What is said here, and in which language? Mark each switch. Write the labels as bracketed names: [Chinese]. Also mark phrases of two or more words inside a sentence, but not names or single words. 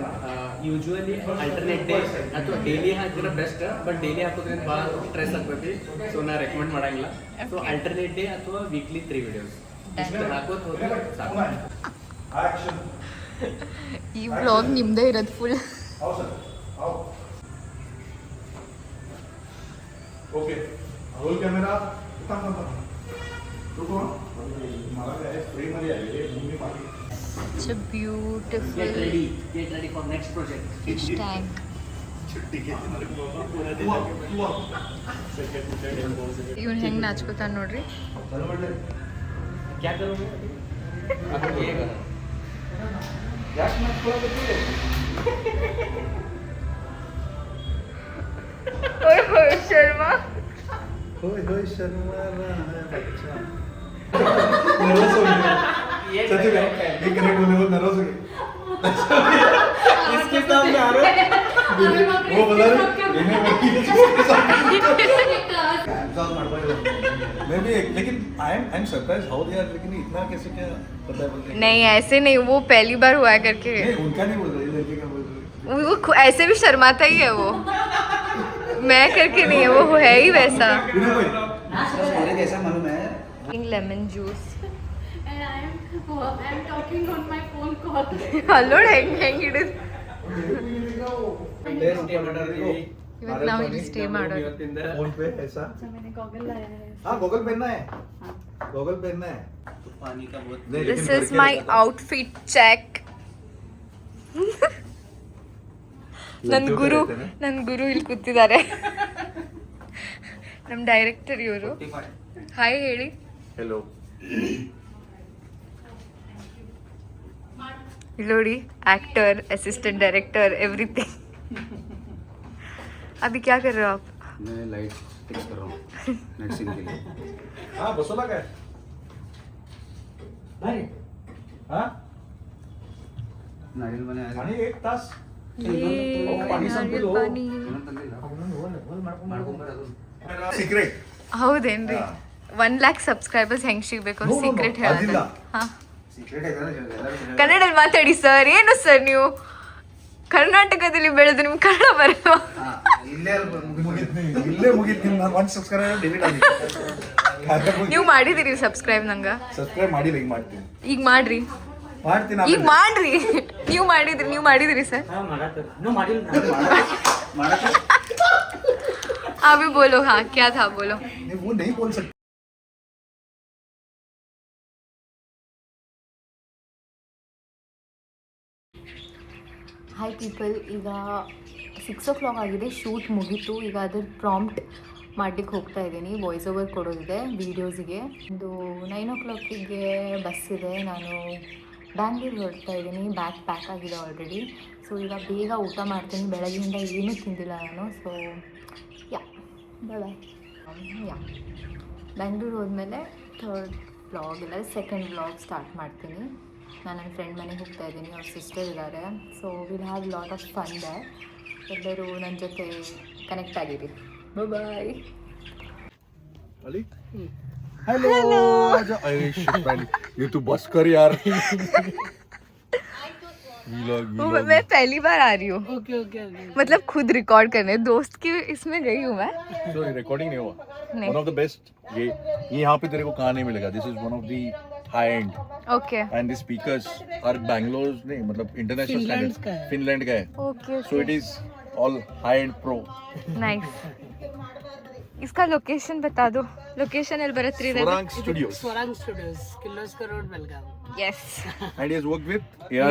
[Kannada] ಯೂಶುವಲಿ [English] alternate day [Kannada] ಅಥವಾ ಡೈಲಿ ಹಾಕಿದ್ರೆ ಬೆಸ್ಟ್, [English] but daily [Kannada] ಹಾಕೋದ್ರಿಂದ ಭಾಳ ಸ್ಟ್ರೆಸ್ ಆಗ್ತೈತಿ. ಸೊ ನಾ ರೆಕಮೆಂಡ್ ಮಾಡಂಗಿಲ್ಲ. ಸೊ [English] alternate day [Kannada] ಅಥವಾ ವೀಕ್ಲಿ 3 ವಿಡಿಯೋಸ್ ಹಾಕೋದು ಹೋದ್ರೆ ಸಾಕು. ಈ ವ್ಲಾಗ್ ನಿಮ್ದೇ ಇರೋದು ಫುಲ್. [English] okay roll camera [Marathi] रुको मला काय फ्रेम मध्ये आले मूवी मागे [English] It's a beautiful Get ready for next project. fish tank. [Marathi] छुट्टी घेतली [Kannada] ಇವ್ನು ಹೆಂಗೆ ನಾಚ್ಕೋತಾನ ನೋಡ್ರಿ. [Hindi] क्या करोगे अब ये करो. [Marathi] गॅस मॅच खोला किती [Hindi] ओए होए शर्मा. होय होय शर्मा रहा है बच्चा नर्वस हो गया सच में ये कनेक्ट होने वो नर्वस हो गया इसके सामने आ रहे वो बोला मैं भी लेकिन [English] I am surprise how they are, [Hindi] लेकिन इतना कैसे क्या पता है बोलते नहीं ऐसे नहीं, वो पहली बार हुआ है करके. नहीं उनका नहीं बोल रही लड़के का बोल रही वो ऐसे भी शर्माता ही है वो. मैं करके नहीं है, वो है ही वैसा. बिना कोई मेरे जैसा मालूम है. [English] lemon juice. And I am talking on my phone call. Hello, [Kannada] ಹೆಂಗ್ ಹಿಡಿದು ಇವತ್ತು ನಾವು ಇಲ್ಲಿ ಸ್ಟೇ ಮಾಡೋದು. ಇವತ್ತಿಂದ [Hindi] फोन पे ऐसा अच्छा मैंने गॉगल लाया है. हाँ गॉगल पहनना है, गॉगल पहनना है. पानी का बहुत नहीं, [English] ದಿಸ್ [Hindi] लेकिन [English] ಇಸ್ [Hindi] करके [English] ಮೈ [Hindi] रहता है. [English] outfit check. [Hindi] लड़कियों के रहते हैं ना. [Kannada] ನನ್ನ ಗುರು ಇಲ್ಲಿ ಕೂತಿದ್ದಾರೆ. ನಮ್ಮ ಡೈರೆಕ್ಟರ್ ಇವರು. ಹಾಯ್ ಹೇಳಿ. [Hindi] हेलो [Kannada] ಇಲ್ಲಿ ನೋಡಿ, [English] actor, assistant director, everything. [Hindi] अभी क्या कर रहे हो आप? मैं [English] light fix [Hindi] कर रहा हूँ [English] net scene [Hindi] के लिए. [Marathi] हाँ बसोला काय हाँ नारियल बने आणि 1 तास [Hindi] ये [Marathi] पाणी नारियल संपलो. पाणी. [Hindi] सिक्रेट [Kannada] ಹೌದೇನ್ರಿ? 1 lakh ಸಬ್ಸ್ಕ್ರೈಬರ್ಸ್ ಹೆಂಗ್ ಸಿಗ್ಬೇಕು? [English] No, no, no, [Kannada] ಸೀಕ್ರೆಟ್ ಅದಿಲ್ಲ. ಹಾ, [Hindi] सीक्रेट है ना ಎಲ್ಲರೂ [Kannada] ಕನ್ನಡದಲ್ಲಿ ಮಾತಾಡಿ ಸರ್. ಏನು ಸರ್ ನೀವು ಕರ್ನಾಟಕದಲ್ಲಿ ಬೆಳೆದು ನಿಮ್ಗೆ ಕನ್ನಡ ಬರಲ್ವಾ? ಇಲ್ಲೇ ಇಲ್ಲೇ ಮುಗಿತೀನಿ ನಾನು 1 ಸಬ್ಸ್ಕ್ರೈಬರ್ ಡಿಲೀಟ್ ಆಗಿದೆ. ನೀವು ಮಾಡಿದಿರಿ ಸಬ್ಸ್ಕ್ರೈಬ್ ನಂಗೆ? ಸಬ್ಸ್ಕ್ರೈಬ್ ಮಾಡಿಲ್ಲ, ಈಗ ಮಾಡ್ತೀನಿ ಈಗ ಮಾಡ್ರಿ, ಮಾಡ್ತೀನಿ ಈಗ ಮಾಡ್ರಿ. ನೀವು ಮಾಡಿದಿರಿ ಸರ್? [Hindi] अभी बोलो. हाँ क्या था, बोलो. नहीं वो नहीं बोल सकते. [English] hi people, [Kannada] ಈಗ 6 o'clock ಆಗಿದೆ. ಶೂಟ್ ಮುಗೀತು. ಈಗ ಅದ್ರ ಪ್ರಾಂಪ್ಟ್ ಮಾಡ್ಲಿಕ್ಕೆ ಹೋಗ್ತಾ ಇದ್ದೀನಿ. [English] voice over [Kannada] ಕೊಡೋದಿದೆ ವೀಡಿಯೋಸಿಗೆ. ಒಂದು 9 o'clock ಬಸ್ ಇದೆ. ನಾನು ಬ್ಯಾಂಗ್ಳೂರಿಗೆ ಹೊರಡ್ತಾ ಇದ್ದೀನಿ. [English] bag pack [Kannada] ಆಗಿದೆ ಆಲ್ರೆಡಿ. ಸೊ ಈಗ ಬೇಗ ಊಟ ಮಾಡ್ತೀನಿ. ಬೆಳಗ್ಗೆಯಿಂದ ಏನೂ ತಿಂದಿಲ್ಲ ನಾನು. [English] so ya bye. [Kannada] ಯಾ ಬ್ಯಾಂಗ್ಳೂರು ಹೋದ್ಮೇಲೆ 3rd ವ್ಲಾಗ್ ಇಲ್ಲ 2nd [English] vlog start [Kannada] ಮಾಡ್ತೀನಿ. ನಾನು ನನ್ನ ಫ್ರೆಂಡ್ ಮನೆಗೆ ಹೋಗ್ತಾ ಇದ್ದೀನಿ. ಅವ್ರ ಸಿಸ್ಟರ್ ಇದ್ದಾರೆ. [English] so will have lot of fun there. [Kannada] ಎಲ್ಲರೂ ನನ್ನ ಜೊತೆ ಕನೆಕ್ಟ್ ಆಗಿರಿ. ಬಾಯ್. [Hindi] अली हेलो अरे शिट पहले ये तू बस कर यार. मैं पहली बार आ रही हूँ. मतलब खुद रिकॉर्ड करने. दोस्त की इसमें गई हूँ मैं. तो रिकॉर्डिंग नहीं हुआ. नहीं. [English] one of the best [Hindi] ये यहाँ पे तेरे को कहाँ नहीं मिलेगा. [English] this is one of the high end ओके and the speakers are Bangalore [Hindi] नहीं मतलब [English] international standard Finland [Hindi] का है. [English] ओके so it is all high end pro. [Hindi] नाइस. इसका लोकेशन बता दो. लोकेशन [Kannada] ಎಲ್ಲಿ ಬರುತ್ತೆ ರೀ? [English] Swarang Studios. Swarang Studios, Kirloskar Road, Belgaum. Yes. And he has worked with A.R.